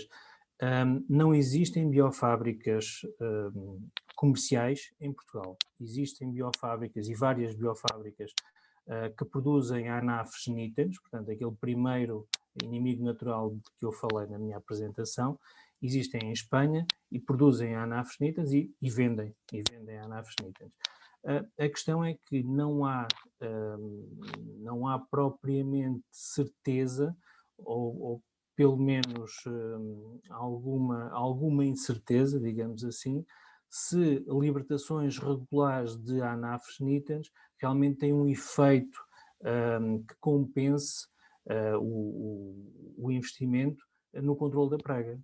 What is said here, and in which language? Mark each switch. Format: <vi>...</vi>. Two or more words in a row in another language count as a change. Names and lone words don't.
<pt>Não existem biofábricas comerciais em Portugal. Existem biofábricas e várias biofábricas que produzem anafres nitens, portanto, aquele primeiro inimigo natural de que eu falei na minha apresentação. Existem em Espanha e produzem anafres nitens e vendem anafres nitens. A questão é que não há propriamente certeza, ou pelo menos alguma incerteza, digamos assim, se libertações regulares de anafres nitens realmente têm um efeito que compense o investimento no controle da praga.</pt>